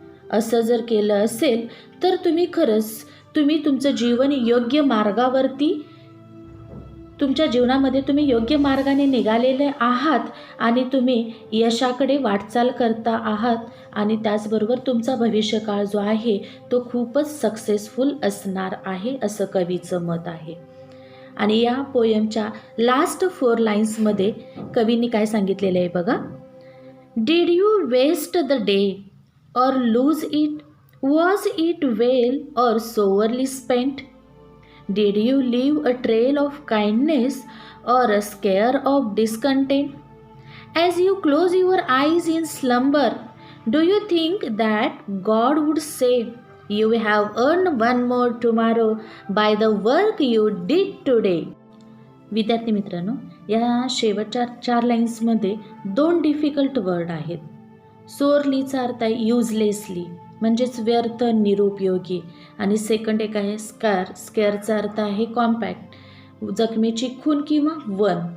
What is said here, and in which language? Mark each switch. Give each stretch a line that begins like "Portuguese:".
Marathi: असं जर केलं असेल तर तुम्ही तुमचं जीवन योग्य मार्गावरती, तुमच्या जीवनामध्ये तुम्ही योग्य मार्गाने निघालेले आहात आणि तुम्ही यशाकडे वाटचाल करता आहात आणि त्याचबरोबर तुमचा भविष्यकाळ जो आहे तो खूपच सक्सेसफुल असणार आहे, असं कवीचं मत आहे. आणि या पोयमच्या लास्ट 4 लाईन्समध्ये कवींनी काय सांगितलेलं आहे बघा.
English: Did you waste the day or lose it? Was it well or sourly spent? Did you leave a trail of kindness or a scare of discontent? As you close your eyes in slumber, do you think that God would say, you have earned one more tomorrow by the work you did today?
Marathi: विद्यार्थी मित्रांनो, या शेवटच्या 4 लाईन्समध्ये 2 difficult word आहेत. सोअरलीचा अर्थ आहे uselessly, म्हणजेच व्यर्थ, निरुपयोगी. आणि सेकंड एक आहे स्केअरचा अर्थ आहे कॉम्पॅक्ट, जखमेची खून किंवा वन.